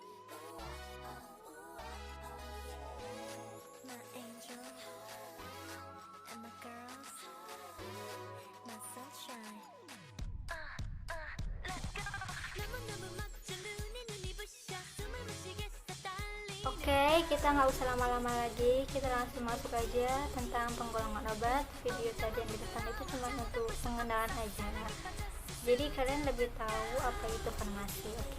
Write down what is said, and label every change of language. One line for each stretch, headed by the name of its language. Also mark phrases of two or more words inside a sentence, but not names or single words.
English: My angel and my girls, my sunshine. Let's go.
Korean: 너무너무 멋져 눈이 부셔 숨을 못 쉬겠어 darling.
Indonesian: Oke, kita nggak usah lama-lama lagi, kita langsung masuk aja tentang penggolongan obat. Video tadi yang di depan itu cuma untuk pengenalan aja. Jadi kalian lebih tahu apa itu farmasi, oke?